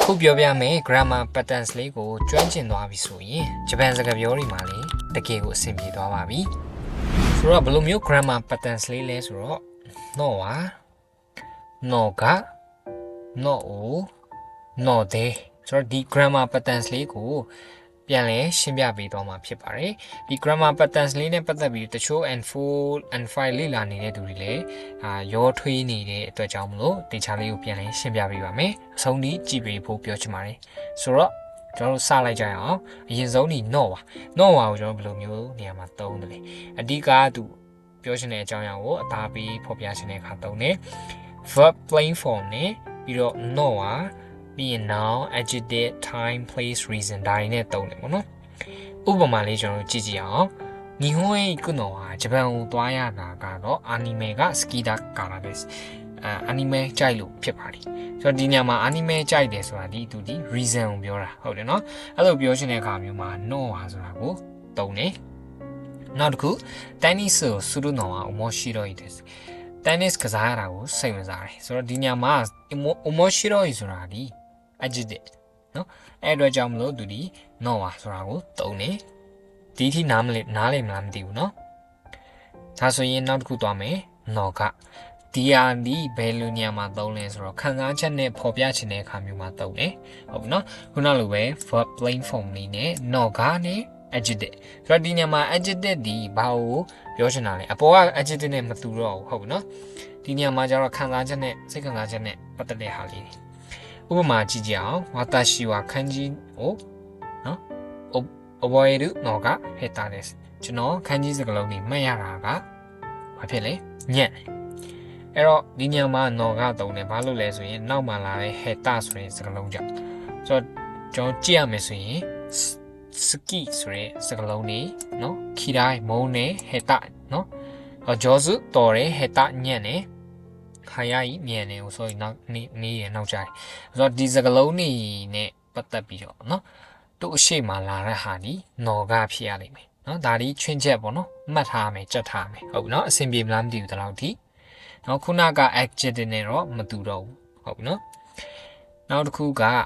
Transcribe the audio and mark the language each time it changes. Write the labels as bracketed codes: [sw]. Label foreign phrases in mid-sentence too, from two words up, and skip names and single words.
[my] ခုပြောပြမယ် [en] grammar patterns [my] လေးကိုကျွမ်းကျင်သွားပြီဆိုရင်ဂျပန်စကားပြောတွေမှာလေတကယ်ကိုအဆင်ပြေသွားပါပြီဆိုတော့ဘယ်လိုမျိုး [en] grammar patterns [my] လေးလဲဆိုတော့ no ဟာ no က no ကို no တဲ့ဆိုတော့ဒီ [en] grammar patterns [my] လေးကိုပြန်လဲရှင်းပြပေးသွားမှာဖြစ်ပါတယ်ဒီ [en] grammar patterns [my] လေးနဲ့ပတ်သက်ပြီးတချို့ N4 N5 လေ့လာနေတဲ့သူတွေလည်းရောထွေးနေတဲ့အတွက်ကြောင့်မလို့ဒီချာလေးကိုပြန်လဲရှင်းပြပေးပါမယ်အဆုံးထိကြည့်ပေးဖို့ပြောချင်ပါတယ်ဆိုတော့ ကျွန်တော်တို့စလိုက်ကြရအောင်အရင်ဆုံးဒီ no ပါ no ပါကိုကျွန်တော်ဘယ်လိုမျိုးနေရာမှာသုံးတယ်လဲအဓိကသူပြောချင်တဲ့အကြောင်းအရာကိုအသားပေးဖော်ပြချင်တဲ့အခါသုံးတယ် [en] verb plain form [my] နဲ့ပြီးတော့ no ပါပြီးရင် [en] noun adjective time place reason [my] ဒါတွေနဲ့သုံးတယ်ပေါ့နော်ဥပမာလေးကျွန်တော်တို့ကြည့်ကြည့်အောင် [ja] 日本へ行くのは [my] ဂျပန်ကိုသွားရတာကတော့ア [ja] ニメが好きだからです [my] アニメကြိုက်လို့ဖြစ်ပါတယ်ဆိုတော့ဒီညမှာアニメကြိုက်တယ်ဆိုတာဒီသူဒီ reason ကိုပြောတာဟုတ်တယ်နော်အဲ့လိုပြောချင်တဲ့အခါမျိုးမှာ no ဟာဆိုတာကိုသုံးတယ်နောက်တစ်ခု tennis ကို [ja] するのは面白いです [my] tennis ကစားရတာကိုစိတ် ဝင်စားတယ်ဆိုတော့ဒီညမှာ面白いဆိုတာဒီadjective နော်အဲ့အတွက်ကြောင့်မလို့သူဒီ no ပါဆိုတာကိုသုံးတယ်ဒီထိနားလေမလားမသိဘူးနော်ဒါဆိုရင်နောက်တစ်ခုသွားမယ် no ကဒီဟာဒီဘ ယ်လိုနေရာမှာသုံးလဲဆိုတော့ခံစားချက်နဲ့ဖော်ပြချင်တဲ့အခါမျိုးမှာသုံးတယ်ဟုတ်ပြီနော်ခုနလိုပဲ [en] verb plain form [my] လေးနဲ့ no ကနဲ့ adjective ဆိုတော့ဒီညမှာ adjective ဒီဘာကိုပြောချင်တာလဲအပေါ်က adjective နဲ့မတူတော့ဘူးဟုတ်ပြီနော်ဒီညမှာကျတော့ခံစားချက်နဲ့စိတ်ခံစားချက်နဲ့ပတ်သက်တဲ့ဟာလေးဥပမာကြည့်ကြအောင်ဝါတာရှိဝါခန်းကြီးကိုနော် [ja] 覚えるのが下手です [my] ကျွန်တော်ခန်းကြီးစကားလုံးတွေမှတ်ရတာကဘာဖြစ်လဲညံ့အဲ့တော့ဒီညမှာ no ကတုံးတယ်ဘာလို့လဲဆိုရင်နောက်မှလာတဲ့ heta ဆိုတဲ့စကားလုံးကြောင့်ဆိုတော့ကျွန်တော်ကြည့်ရမယ်ဆိုရင် ski ဆိုတဲ့စကားလုံးတွေနော် kirai မုန်းနဲ့ heta နော်上手တော်တယ် heta ညံ့တယ်早いမြန်တယ်ဆိုရင်နောက်နေရနောက်ကြတယ်ဆိုတော့ဒီစကားလုံးတွေနဲ့ပတ်သက်ပြီးတော့နော်သူ့အရှိမလာတဲ့ဟာဒီ no ကဖြစ်ရလိမ့်မယ်နော်ဒါဒီချွင်းချက်ပေါ့နော်မှတ်ထားမယ်ကြက်ထားမယ်ဟုတ်ပြီနော်အဆင်ပြေမလားမသိဘူးတလောက်ဒီနော်ခုနက adjective နဲ့တော့မတူတော့ဘူးဟုတ်ပြီနော်နောက်တစ်ခုက